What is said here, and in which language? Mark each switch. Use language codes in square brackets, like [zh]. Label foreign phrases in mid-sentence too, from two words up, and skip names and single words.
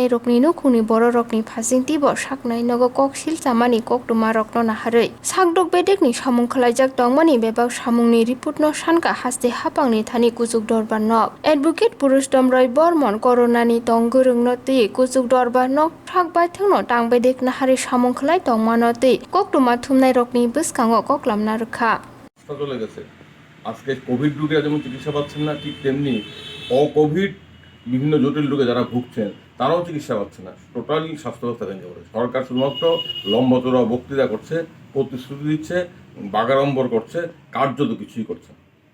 [trp] रकनि नुखुनि बर' रकनि फाजिंतिबो साकनाय नगो कक सिलसामानि कक्टमा रकनो नाहारै साकदुक बेदेकनि सामुं खलायजाक तंमानि बेबाक सामुंनि रिपोर्ट न सानका हास्ते हापांनि थानि कुजुक दरबार नक एडभोकेट पुरुषोत्तम रय बर्मन कर'नानि तंगोरोंनो तै कुजुक दरबार नक थाक बायथंनो टां बेदेक नाहारै सामुं खलाय तंमानो तै कक्टमा थुमनाय रकनि बसकाङो कक्लामना रखा [bn] চলে গেছে। আজকে কোভিড রোগীরা যেমন চিকিৎসা পাচ্ছেন না, ঠিক তেমনি অকোভিড বিভিন্ন জটিল রোগে যারা ভুগছেন তারাও চিকিৎসা পাচ্ছে না। টোটালি স্বাস্থ্য ব্যবস্থা ভেঙে পড়েছে। সরকার শুধুমাত্র লম্বচড়া বক্তৃতা করছে, প্রতিশ্রুতি দিচ্ছে, বাগাড়ম্বর করছে, কার্যত কিছুই করছে না।